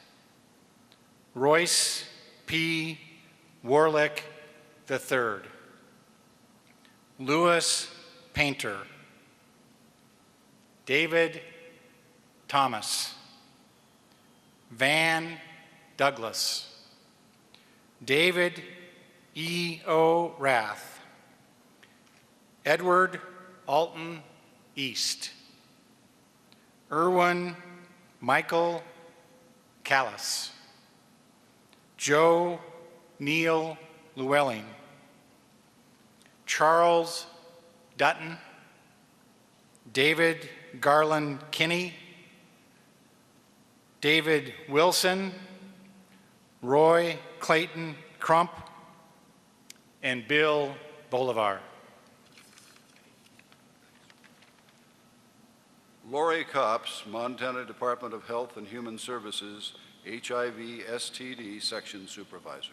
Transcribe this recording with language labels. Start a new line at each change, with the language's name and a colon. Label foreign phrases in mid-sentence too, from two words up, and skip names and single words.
English: Royce P. Warlick III. Louis Painter. David Thomas. Van Douglas. David E. O. Rath. Edward Alton East. Irwin Michael Callis. Joe Neil Llewellyn. Charles Dutton. David Garland Kinney. David Wilson. Roy Clayton Crump. And Bill Bolivar. Lori Copps, Montana Department of Health and Human Services, HIV/STD Section Supervisor.